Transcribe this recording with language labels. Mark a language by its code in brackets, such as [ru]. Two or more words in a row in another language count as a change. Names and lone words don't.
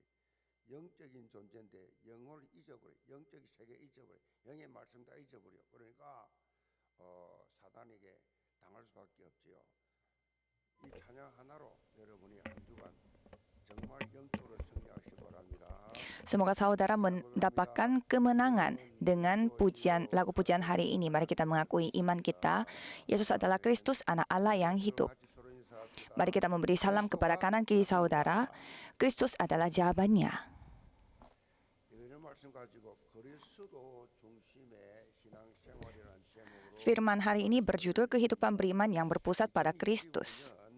[ko] 영적인 존재인데 영혼을 잊어버려. 영적인 세계 잊어버려. 영의 말씀 다 잊어버려. 그러니까 사단에게 당할 수밖에 없지요. 이 찬양 하나로 여러분이 한 주간 정말 영적으로 승리하시기 바랍니다. [id] Semoga saudara mendapatkan kemenangan dengan lagu pujian hari ini. Mari kita mengakui iman kita. Yesus adalah Kristus, anak Allah yang hidup. Mari kita memberi salam kepada kanan kiri saudara. Kristus adalah jawabannya. Firman hari ini berjudul kehidupan beriman yang berpusat pada Kristus.